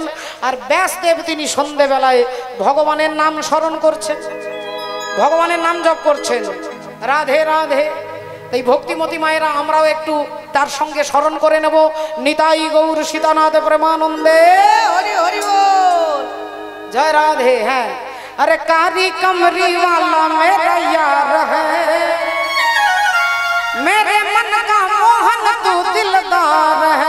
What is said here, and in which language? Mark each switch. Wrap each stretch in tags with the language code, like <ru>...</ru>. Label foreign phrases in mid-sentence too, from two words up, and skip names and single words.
<bn>আর ব্যাসদেব তিনি সন্ধেবেলায় ভগবানের নাম স্মরণ করছেন, ভগবানের নাম জপ করছেন। রাধে রাধে। তাই ভক্তিমতী মায়েরা আমরাও একটু তার সঙ্গে স্মরণ করে নেব। নিতাই গৌর সীতানাথ প্রেমানন্দে হরি হরি বল। জয় রাধে। হ্যাঁ,</bn> <hi>अरे कारी कमरी वाला मेरा यार है, मेरे मन का मोहन तू दिलदार है।</hi>